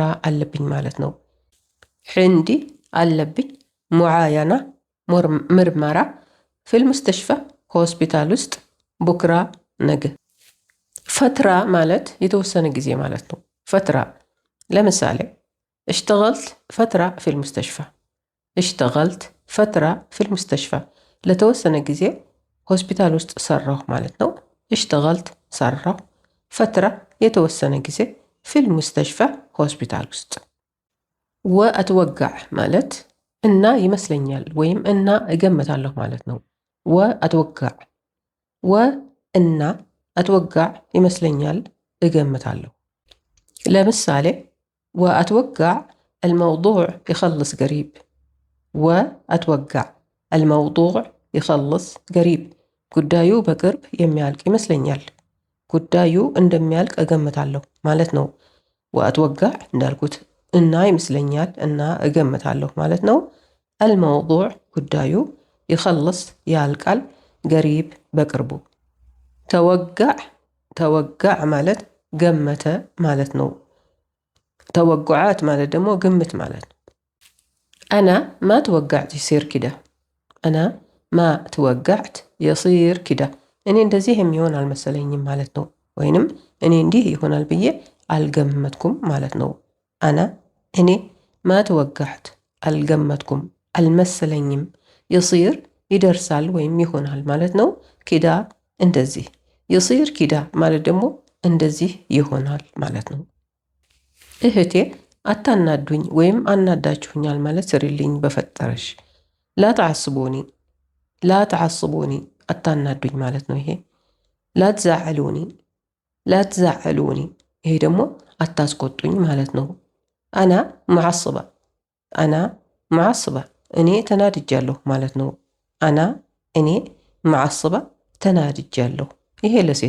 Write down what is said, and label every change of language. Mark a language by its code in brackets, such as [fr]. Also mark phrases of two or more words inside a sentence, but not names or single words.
[am] አለብኝ ማለት ነው። ዕንዲ አለብኝ ሙዓየና ምርመራ [ar] في المستشفى [am] ሆስፒታል ውስጥ ቡክራ ነገ። ፈትራ ማለት የተወሰነ ጊዜ ማለት ነው። ፈትራ ለምሳሌ اشتغلت [ar] فترة في المستشفى። اشتغلت فترة في المستشفى [am] ለተወሰነ ጊዜ ሆስፒታል ውስጥ ሰራሁ ማለት ነው። اشتغلت ሰራሁ ፈትራ የተወሰነ ጊዜ [ar] في المستشفى [am] ሆስፒታል ውስጥ። ወአትወጋዕ ማለት እና ይመስለኛል ወይም እና እገምታለሁ ማለት ነው። ወአትወጋዕ ወእና አትወጋዕ ይመስለኛል እገምታለሁ። ለምሳሌ وأتوقع [ar] الموضوع يخلص قريب። وأتوقع الموضوع يخلص قريب [am] ጉዳዩ በቅርብ የሚያልቅ ይመስለኛል። ጉዳዩ እንደሚያልቅ እገምታለሁ ማለት ነው። ወአትወጋዕ እንዳልኩት እና ይመስለኛል እና እገምታለሁ ማለት ነው። الموضوع ጉዳዩ يخلص ያልቃል قريب በቅርቡ። ተወጋዕ ማለት ገመተ ማለት ነው። توقعات ማለት ደግሞ ግምት ማለት ነው። [ar] أنا ما توقعت يصير كده። أنا ما توقعت يصير كده [am] እኔ እንደዚህ የሚሆን አልመሰለኝም ማለት ነው። ወይንም እኔ እንዲህ ይሆናል ብዬ አልገመትኩም ማለት ነው። أنا እኔ ما توقعت አልገመትኩም አልመሰለኝም يصير ይደርሳል ወይም ይሆናል ማለት ነው። ኪዳ እንደዚህ [ar] يصير كده [am] ማለት ደግሞ እንደዚህ ይሆናል ማለት ነው። እህቴ አታናዱኝ ወይም አናዳችሁኛል ማለት ስሪልኝ በፈጠረሽ። [ar] لا تعصبوني لا تعصبوني [am] አታናዱኝ ማለት ነው። ይሄ ላትዛዕሉኒ ይሄ ደግሞ አታስቆጡኝ ማለት ነው። [ar] أنا معصبة أنا معصبة [am] እኔ ተናድጃለሁ ማለት ነው። አና እኔ ሙዓስባ ተናድጃለሁ። ይሄ ለሴት